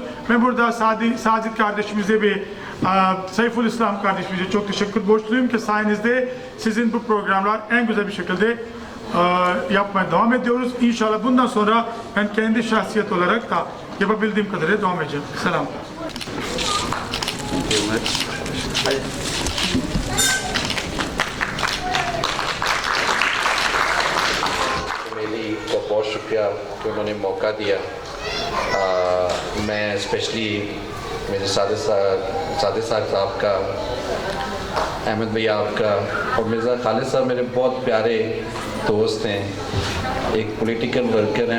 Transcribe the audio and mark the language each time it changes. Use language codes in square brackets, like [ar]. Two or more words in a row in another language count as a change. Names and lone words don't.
[tr] Ve burada Sacit kardeşimize ve Seyful İslam kardeşimize çok teşekkür borçluyum ki sayenizde sizin bu programlar en güzel bir şekilde yapmaya devam ediyoruz. İnşallah bundan sonra ben kendi şahsiyet olarak da yapabildiğim kadarıyla devam edeceğim. Selam. [ur] को بہت شکریہ کہ انہوں نے موقع دیا. میں اسپیشلی میرے صادق صاحب کا، احمد بھائی آپ کا اور مرزا خالد صاحب میرے بہت پیارے دوست ہیں، ایک [en] political worker [ur] ہیں.